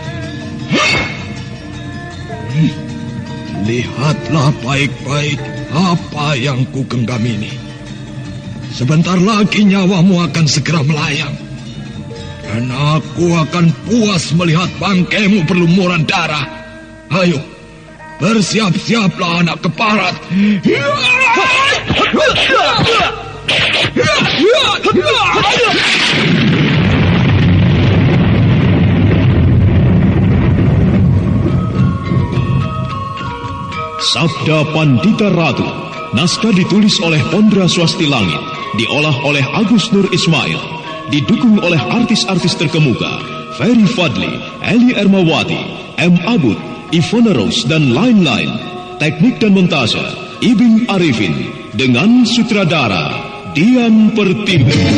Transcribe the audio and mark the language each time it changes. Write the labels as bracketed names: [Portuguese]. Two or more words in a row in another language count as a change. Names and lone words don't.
[Indonesian] Lihatlah baik-baik apa yang ku genggam ini. Sebentar lagi nyawamu akan segera melayang, dan aku akan puas melihat bangkaimu berlumuran darah. Ayo, bersiap-siaplah anak keparat. Sabda Pandita Ratu, naskah ditulis oleh Pondra Swasti Langit, diolah oleh Agus Nur Ismail, didukung oleh artis-artis terkemuka Ferry Fadli, Eli Ermawati, M. Abud, Ivana Rose, dan lain-lain. Teknik dan montase Ibing Arifin, dengan sutradara Dian Pertiwi.